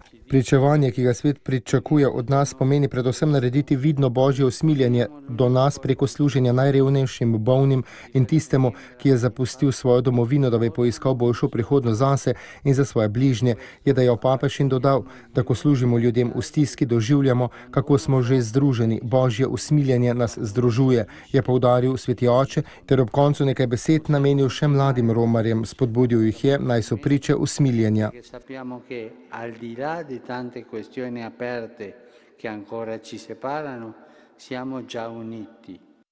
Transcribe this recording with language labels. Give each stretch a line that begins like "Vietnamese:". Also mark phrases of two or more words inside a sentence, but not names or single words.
Slovenian: Pričevanje, ki ga svet pričakuje od nas, pomeni predvsem narediti vidno Božje usmiljenje do nas preko služenja najrevnejšim, bolnim in tistemu, ki je zapustil svojo domovino, da bi poiskal boljšo prihodnost zase in za svoje bližnje, je dejal papež in dodal, da ko služimo ljudem v stiski, doživljamo, kako smo že združeni. Božje usmiljenje nas združuje, je poudaril sveti oče, ter ob koncu nekaj besed namenil še mladim romarjem. Spodbudil jih je, naj so priče usmiljenja.
Italian: Tante questioni aperte che ancora ci separano, siamo già uniti